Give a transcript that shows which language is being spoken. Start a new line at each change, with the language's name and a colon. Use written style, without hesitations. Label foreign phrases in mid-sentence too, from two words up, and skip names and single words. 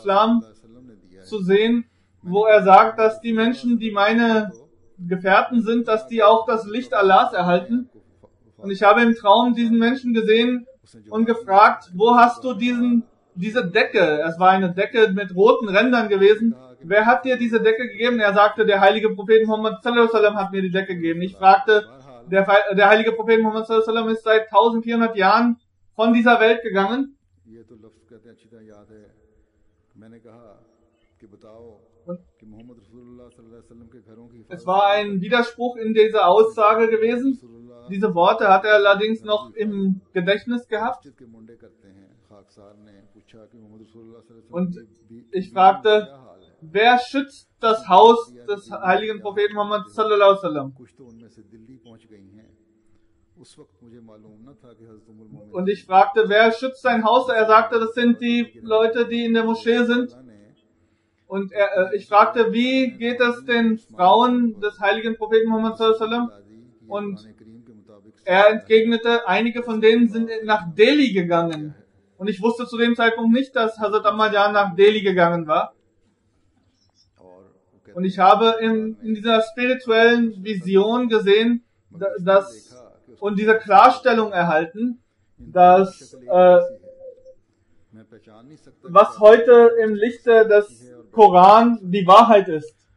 German: zu sehen, wo er sagt, dass die Menschen, die meine Gefährten sind, dass die auch das Licht Allahs erhalten. Und ich habe im Traum diesen Menschen gesehen und gefragt, wo hast du diese Decke? Es war eine Decke mit roten Rändern gewesen. Wer hat dir diese Decke gegeben? Er sagte, der heilige Prophet Muhammad
Arabic: صلى الله عليه وسلم
German: hat mir die Decke gegeben. Ich fragte, der heilige Prophet Muhammad
Arabic: صلى الله عليه وسلم
German: ist seit 1400 Jahren von dieser Welt gegangen. Und es war ein Widerspruch in dieser Aussage gewesen. Diese Worte hat er allerdings noch im Gedächtnis gehabt. Und ich fragte, wer schützt das Haus des heiligen Propheten Muhammad
Arabic: صلى الله عليه وسلم?
German: Und ich fragte, wer schützt sein Haus? Er sagte, das sind die Leute, die in der Moschee sind. Und ich fragte, wie geht es den Frauen des heiligen Propheten Muhammad
Arabic: صلى الله عليه وسلم?
German: Und er entgegnete, einige von denen sind nach Delhi gegangen. Und ich wusste zu dem Zeitpunkt nicht, dass Hazrat Ahmadjan nach Delhi gegangen war. Und ich habe in dieser spirituellen Vision gesehen, und diese Klarstellung erhalten, dass was heute im Lichte des Koran die Wahrheit ist.